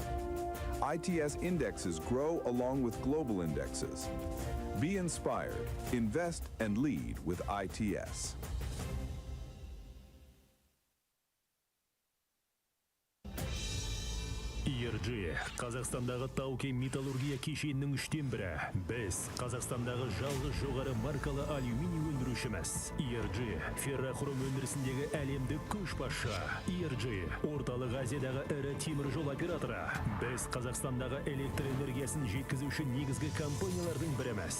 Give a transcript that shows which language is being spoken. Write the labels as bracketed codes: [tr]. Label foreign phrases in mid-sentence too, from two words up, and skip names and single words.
[en] ITS indexes grow along with global indexes. Be inspired, invest and lead with ITS. [kk] ERG, Қазақстандағы тау-кен металлургия кешенінің 3-тен бірі. Біз Қазақстандағы жалғыз жоғары маркалы алюминий өндірушіміз. ERG, феррохром өндірісіндегі әлемдік көшбасшы. ERG, орталық Азиядағы ірі темір жол операторы. Біз Қазақстандағы электр энергиясын жеткізуші негізгі компаниялардың біріміз.